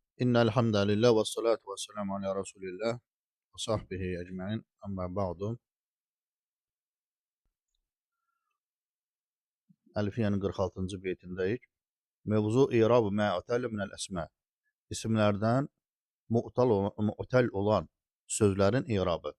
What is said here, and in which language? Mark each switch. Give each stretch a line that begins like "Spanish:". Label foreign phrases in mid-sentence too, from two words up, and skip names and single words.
Arabic: إن الحمد لله والصلاة والسلام على رسول الله وصحبه أجمعين. أما بعد.
Azerbaijani: Elfiyenin 46. beytindəyik. Mevzu İrab-ı
Arabic: معتل من الأسماء.
Azerbaijani: İsimlərdən mu'təl olan sözlərin irabı.